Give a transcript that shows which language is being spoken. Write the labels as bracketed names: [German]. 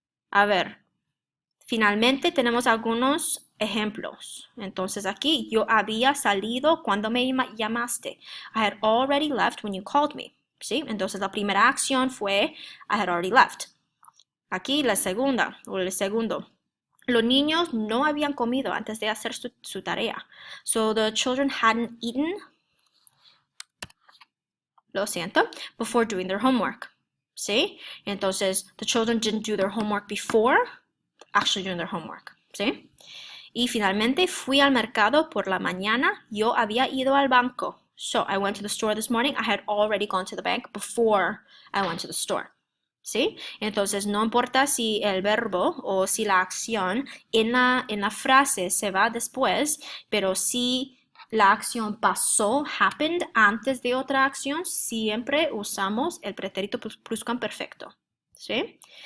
[Spanish] A ver, finalmente tenemos algunos ejemplos. Entonces aquí yo había salido cuando me llamaste. [English] I had already left when you called me. [Spanish] ¿Sí? Entonces la primera acción fue [English] I had already left. [Spanish] Aquí la segunda o el segundo. Los niños no habían comido antes de hacer su tarea. [English] So the children hadn't eaten, [Spanish] lo siento, [English] before doing their homework. [Spanish] ¿Sí? [English] Entonces, the children didn't do their homework before actually doing their homework. [Spanish] ¿Sí? Y finalmente fui al mercado por la mañana. Yo había ido al banco. [English] So, I went to the store this morning. I had already gone to the bank before I went to the store. [Spanish] ¿Sí? Entonces, no importa si el verbo o si la acción en la frase se va después, pero si la acción pasó, happened, antes de otra acción, siempre usamos el pretérito pluscuamperfecto. ¿Sí?